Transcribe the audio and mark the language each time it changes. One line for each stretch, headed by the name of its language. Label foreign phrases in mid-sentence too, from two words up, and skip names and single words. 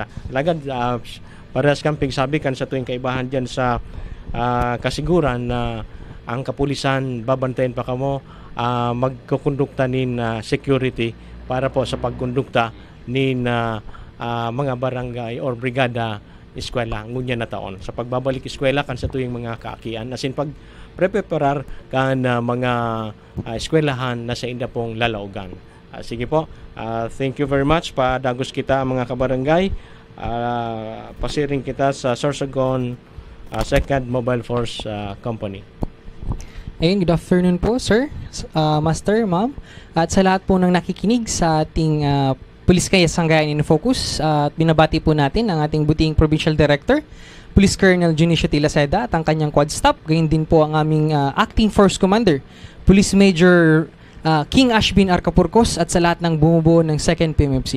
Bikol: Lagad, parehas camping sabi kan sa tuwing kaibahan dyan sa kasiguran na ang kapulisan babantayan pa kamo, magkukondukta nin security para po sa pagkondukta nin mga barangay or brigada eskwela ngunya na taon sa pagbabalik eskwela kan sa tuyong mga kaakian asin pag preparar kan mga eskwelahan na sa inda pong lalaugan. Sige po,
English: thank you very much.
Bikol: Padagos kita mga kabarangay, pasiring kita sa Sorsogon 2nd Mobile Force Company. Ayun,
English: good afternoon
Filipino: po, sir, master, ma'am, at sa lahat po ng nakikinig sa ating Pulis Kasanggayahan in Focus, at binabati po natin ang ating buting Provincial Director, Police Colonel Junicio Tilaceda at ang kanyang quad staff. Gayon din po ang aming Acting Force Commander, Police Major King Ashbin Arcapurcos, at sa lahat ng bumubuo ng 2nd PMFC.